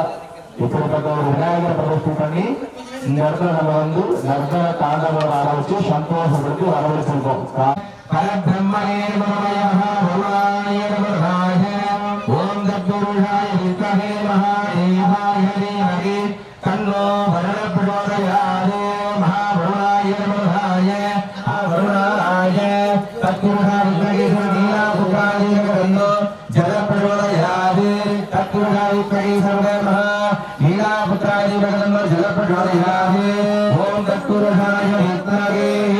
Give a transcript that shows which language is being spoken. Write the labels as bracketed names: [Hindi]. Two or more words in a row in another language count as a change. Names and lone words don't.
[Tamil] இப்படிப்பட்ட ஒரு விநாயகரை பிரதிஷ்டை பண்ணி இந்த இடத்துல நம்ம வந்து நர்த்தன தாண்டவம் ஆட வச்சு சந்தோஷத்துக்கு வரவழைச்சிருக்கோம். [Sanskrit] परब्रह्मणे नमः भवाय नमः ओम् तत्पुरुषाय विद्महे महादेवाय धीमहि तन्नो वरुणः प्रचोदयात् महावरुणाय नमः अवरुणाय तत्पुरुषाय नीलापुत्राय नमः जलप्रचोदयात् तत्पुरुषाय नमः नीलापुत्राय नमः जलप्रचोदयात् ओम तत्पुरुषाय विद्महे